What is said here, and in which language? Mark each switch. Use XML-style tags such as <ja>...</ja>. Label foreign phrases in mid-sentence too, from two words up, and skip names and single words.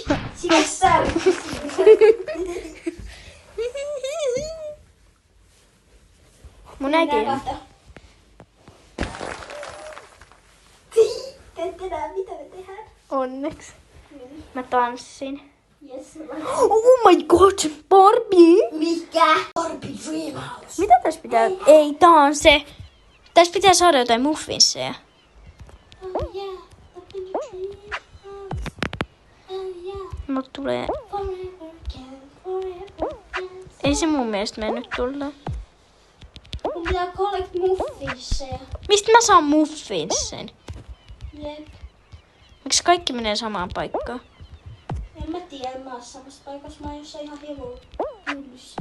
<fi>Sinä särki. Mun äiti on. Te ette näe mitä me tehdään. Onneksi. Mä tanssin.</fi> <en>Yes. Oh my god, Barbie!</en> <fi>Mikä? Barbie Dreamhouse. Mitä tässä pitää? Ei, tää on se. Tässä pitää saada jotain muffinsseja.</fi> <en>Oh yeah. Up in the dreamhouse. Oh yeah.</en> <fi>Mut tulee.</fi> <en>Forever can, forever can.</en> <fi>Ei se mun mielestä mennyt tulla. Mun pitää collect muffinsseja. Mistä mä saan muffinsen? Jep. Miksi kaikki menee samaan paikkaan? En mä tiedä, mä oon samassa paikassa. Mä oon jossain ihan hyllyssä.</fi>